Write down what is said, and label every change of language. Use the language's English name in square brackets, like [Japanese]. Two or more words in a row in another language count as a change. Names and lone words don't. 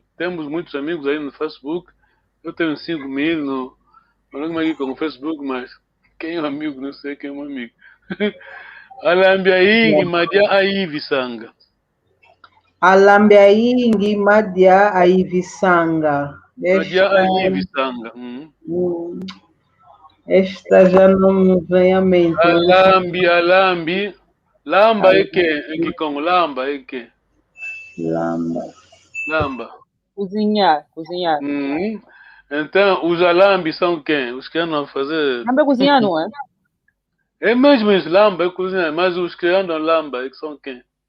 [Portuguese] Temos muitos amigos aí no Facebook. Eu tenho 5.000 no Facebook, mas quem é um amigo, não sei quem é um amigo. [Kongo] Alambiaingi Madia Aivisanga. Alambiaingi Madia Aivisanga. [Portuguese] Esta já não me vem à mente. Alambi. Lamba é que? Em Kikongo, lamba é que? Lamba. Cozinhar. Então, os alambis são quem? Os que andam a fazer... Lamba é cozinhar, não é? É mesmo isso, lamba é cozinhar, mas os que andam lamba é que são quem?